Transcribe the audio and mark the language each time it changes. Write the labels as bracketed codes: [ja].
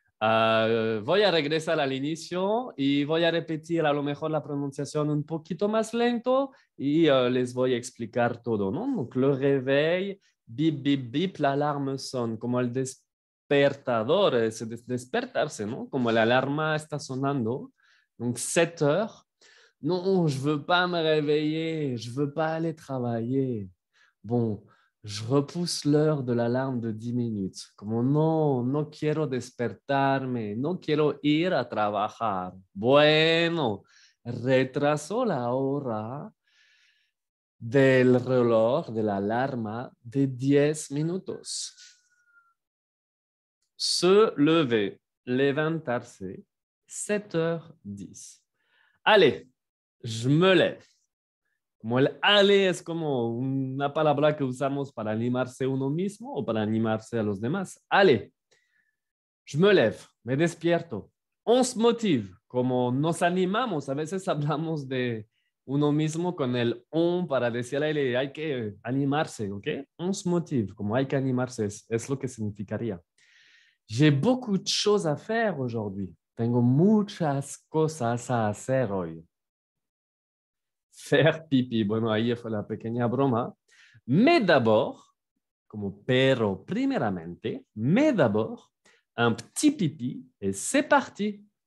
[es] Voy a regresar al inicio y voy a repetir a lo mejor la pronunciación un poquito más lento y les voy a explicar todo, ¿no? [fr] Donc, le réveil, bip, bip, bip, l'alarme sonne, [es] como el despertador, es despertarse, ¿no? Como la alarma está sonando. [fr] Donc, 7h. Non, je veux pas me réveiller, je veux pas aller travailler. Bon, je repousse l'heure de l'alarme de 10 minutes. [es] Como no, no quiero despertarme, no quiero ir a trabajar. Bueno, retrasó la hora del reloj de la alarma de 10 minutos. [fr] Se lever, levantarse, 7h10. Allez, je me lève. [es] Como el ale es como una palabra que usamos para animarse uno mismo o para animarse a los demás. [fr] Allez, je me lève, [es] me despierto. [fr] On se motive, [es] como nos animamos. A veces hablamos de uno mismo con el on para decirle hay que animarse, ¿ok? [fr] On se motive, [es] como hay que animarse, es lo que significaría. [fr] J'ai beaucoup de choses à faire aujourd'hui. [es] Tengo muchas cosas a hacer hoy. [fr] Faire pipi. [es] Bueno, ahí fue la pequeña broma. [fr] Mais d'abord, [es] como pero primeramente, [fr] mais d'abord, un petit pipi et c'est parti.